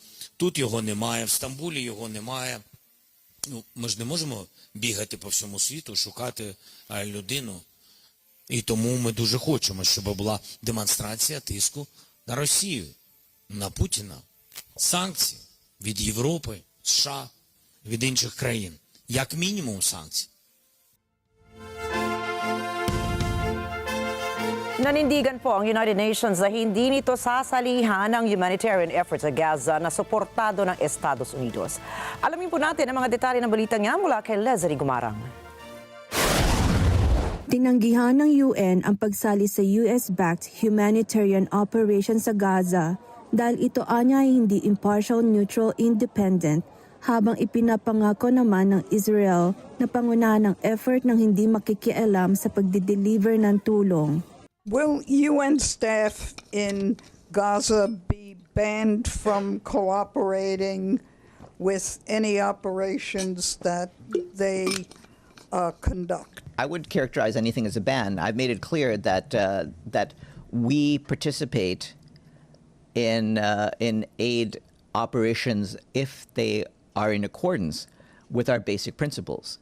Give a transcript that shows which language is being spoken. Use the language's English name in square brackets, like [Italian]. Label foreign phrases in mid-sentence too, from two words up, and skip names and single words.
[Ukrainian] Тут його немає, в Стамбулі його немає. Ну, ми ж не можемо бігати по всьому світу, шукати людину. І тому ми дуже хочемо, щоб була демонстрація тиску на Росію, на Путіна. Санкції від Європи, США, від інших країн. Як мінімум санкції. [Filipino] Nanindigan po ang United Nations na hindi nito sasalihan ang [English] humanitarian efforts [Filipino] sa Gaza na suportado ng Estados Unidos. Alamin po natin ang mga detalye ng balita niya mula kay Leslie Gumarang. Tinanggihan ng UN ang pagsali sa [English] US-backed humanitarian operation [Filipino] sa Gaza dahil ito anya ay hindi [English] impartial, neutral, independent, [Filipino] habang ipinapangako naman ng Israel na pangunahan ng effort ng hindi makikialam sa pagdi-deliver ng tulong. [English] Will UN staff in Gaza be banned from cooperating with any operations that they conduct? I would characterize anything as a ban. I've made it clear that that we participate in aid operations if they are in accordance with our basic principles.